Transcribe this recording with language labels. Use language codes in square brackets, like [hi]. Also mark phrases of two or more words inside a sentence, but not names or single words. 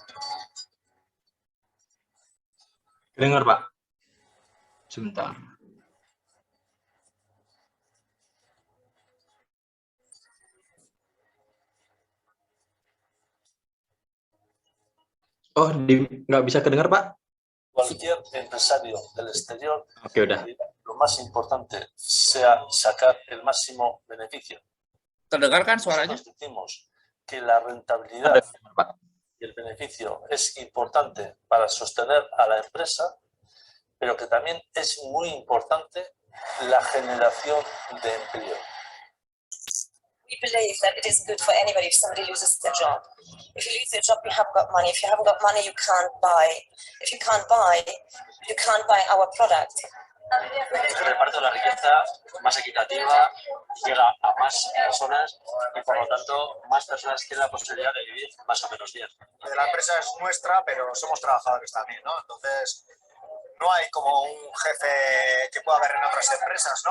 [id] Dengar, Pak. Sebentar. Oh, nggak bisa kedengar, Pak? [es] Cualquier empresario del exterior, [id] udah. [es] Lo más importante sea sacar el máximo beneficio. [id] Terdengar kan suaranya? [es] Nosotros decimos que la rentabilidad y el beneficio es importante para sostener a la empresa, pero que también es muy importante la generación de empleo. [en] We believe that it is good for anybody if somebody loses their job. If you lose your job, you have got money. If you haven't got money, you can't buy. If you can't buy, you can't buy our product. [es] El reparto de la riqueza más equitativa llega a más personas y por lo tanto más personas tienen la posibilidad de vivir más o menos bien. La empresa es nuestra, pero somos trabajadores también, ¿no? Entonces No hay como un jefe que pueda haber en otras empresas, ¿no?